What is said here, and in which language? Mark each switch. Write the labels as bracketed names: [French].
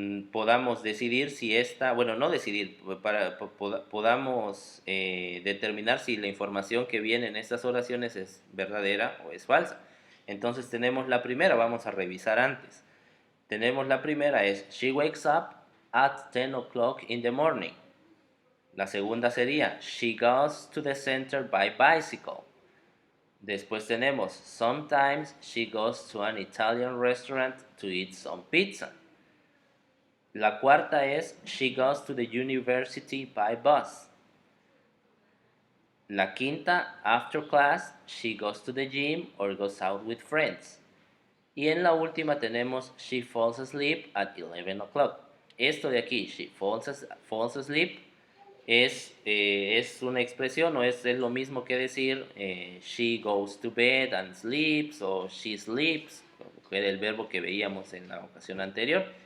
[Spanish] podamos decidir si bueno, no decidir, podamos determinar si la información que viene en estas oraciones es verdadera o es falsa. Entonces tenemos la primera, vamos a revisar antes. Tenemos la primera, es [English] She wakes up at 10 o'clock in the morning. [Spanish] La segunda sería [English] She goes to the center by bicycle. [Spanish] Después tenemos [English] Sometimes she goes to an Italian restaurant to eat some pizza. [Spanish] La cuarta es [English] She goes to the university by bus. [Spanish] La quinta, [English] After class, she goes to the gym or goes out with friends. [Spanish] Y en la última tenemos [English] She falls asleep at 11 o'clock. [Spanish] Esto de aquí, [English] She falls asleep, [Spanish] es una expresión, o es lo mismo que decir [English] She goes to bed and sleeps, [Spanish] o [English] She sleeps, [Spanish] que era el verbo que veíamos en la ocasión anterior.